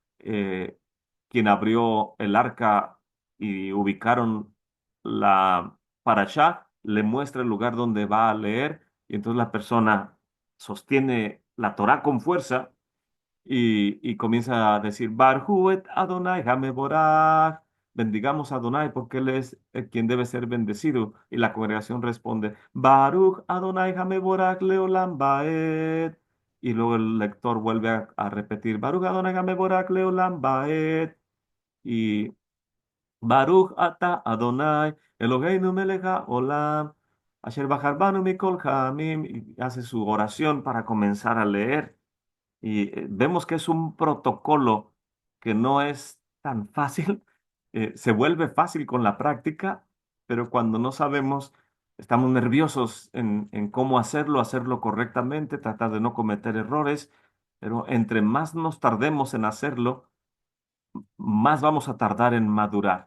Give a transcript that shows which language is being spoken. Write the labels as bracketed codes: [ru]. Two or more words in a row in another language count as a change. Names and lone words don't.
[es] Quien abrió el arca y ubicaron la parashá, le muestra el lugar donde va a leer y entonces la persona sostiene la Torá con fuerza y comienza a decir, [he] ברכו את אדוני המבורך, [es] bendigamos a Adonai porque Él es quien debe ser bendecido. Y la congregación responde, [he] ברוך אדוני המבורך לעולם ועד. [es] Y luego el lector vuelve a repetir, [he] ברוך אדוני המבורך לעולם ועד. Y ברוך אתה אדוני אלוהינו מלך העולם אשר בחר בנו מכל העמים. [es] Y hace su oración para comenzar a leer. Y vemos que es un protocolo que no es tan fácil, se vuelve fácil con la práctica, pero cuando no sabemos, estamos nerviosos en cómo hacerlo, hacerlo correctamente, tratar de no cometer errores, pero entre más nos tardemos en hacerlo, más vamos a tardar en madurar.